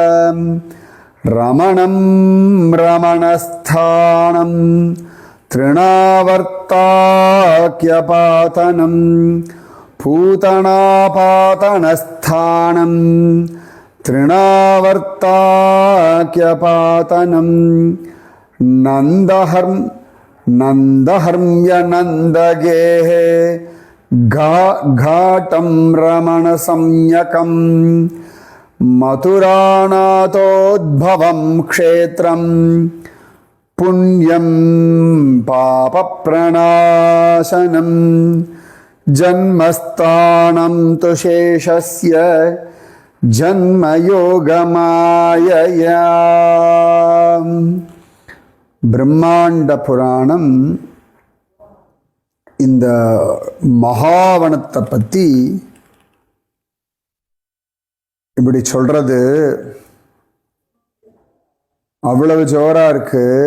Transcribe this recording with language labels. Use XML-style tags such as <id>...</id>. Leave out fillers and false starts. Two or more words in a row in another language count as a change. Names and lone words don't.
<sa>रमणं रमणस्थानं तृणावर्ताख्यपातनं पूतनापातनस्थानं तृणावर्ताख्यपातनं नन्दहर्म्य नन्दगेहे घाटं रमणसंज्ञकं मथुरानाथोद्भवं क्षेत्रं पुण्यं पापप्रणाशनं जन्मस्थानं तु शेषस्य जन्मयोगमायया.</sa> <ta>பிரம்மாண்ட புராணம் இந்த மகாவனத்தை பற்றி இப்படி சொல்றது அவ்வளவு ஜோரா இருக்கு.</ta>